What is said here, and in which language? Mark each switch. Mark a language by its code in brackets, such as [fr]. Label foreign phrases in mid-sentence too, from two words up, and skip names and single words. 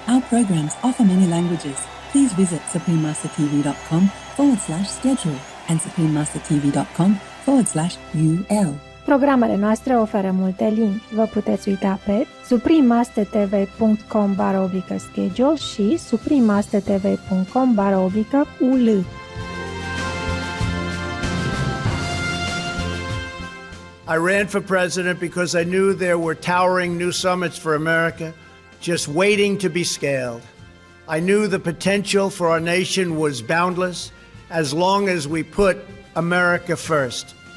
[en] Our programs offer many languages. Please visit suprememastertv.com/schedule and suprememastertv.com/UL. [ro] Programele noastre oferă multe limbi. Vă puteți uita pe suprememastertv.com/schedule și suprememastertv.com/ul. [en] I ran for president because I knew there were towering new summits for America just waiting to be scaled. I knew the potential for our nation was boundless as long as we put America first.